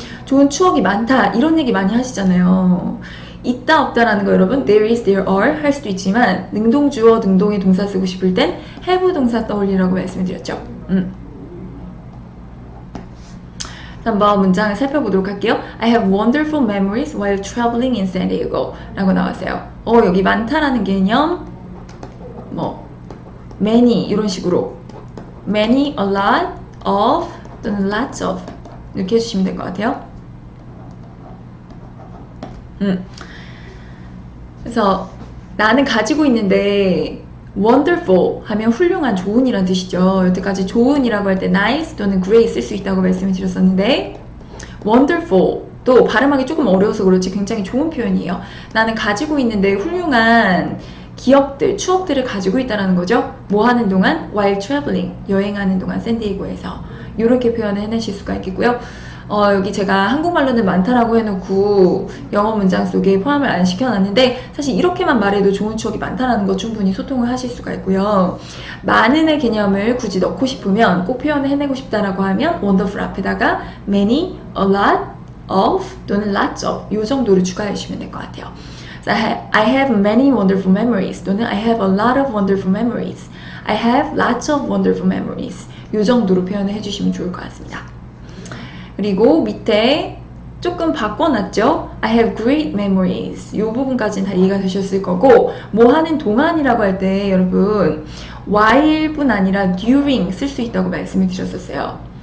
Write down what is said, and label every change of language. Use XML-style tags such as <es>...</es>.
<ko>좋은 추억이 많다 이런 얘기 많이 하시잖아요. 있다 없다라는 거 여러분</ko> <en>there is, there are</en> <ko>할 수도 있지만 능동주어 능동의 동사 쓰고 싶을 땐 have 동사 떠올리라고 말씀을 드렸죠. 한번 문장을 살펴보도록 할게요.</ko> <en>I have wonderful memories while traveling in San Diego</en> <ko>라고 나왔어요. 여기 많다라는 개념 many 이런 식으로 many, a lot, of 또는 lots of 이렇게 해주시면 될 것 같아요. 그래서 나는 가지고 있는데 wonderful 하면 훌륭한, 좋은이란 뜻이죠. 여태까지 좋은이라고 할 때 nice 또는 great 쓸 수 있다고 말씀을 드렸었는데 wonderful 또 발음하기 조금 어려워서 그렇지 굉장히 좋은 표현이에요. 나는 가지고 있는데 훌륭한 기억들, 추억들을 가지고 있다는 거죠. 뭐 하는 동안?</ko> <en>while traveling,</en> <ko>여행하는 동안 샌디에고에서 이렇게 표현을 해내실 수가 있겠고요. 여기 제가 한국말로는 많다라고 해놓고 영어 문장 속에 포함을 안 시켜놨는데 사실 이렇게만 말해도 좋은 추억이 많다라는 거 충분히 소통을 하실 수가 있고요. 많은의 개념을 굳이 넣고 싶으면 꼭 표현을 해내고 싶다라고 하면 wonderful 앞에다가 many,</ko> <en>a lot of</en> <ko>또는</ko> <en>lots of</en> <ko>이 정도로 추가해 주시면 될 것 같아요.</ko> <en>I have many wonderful memories 또는 I have a lot of wonderful memories. I have lots of wonderful memories.</en> <ko>이 정도로 표현을 해주시면 좋을 것 같습니다. 그리고 밑에 조금 바꿔놨죠?</ko> <en>I have great memories.</en> <ko>이 부분까지는 다 이해가 되셨을 거고 뭐 하는 동안이라고 할 때 여러분 while뿐 아니라 during 쓸 수 있다고 말씀을 드렸었어요.</ko>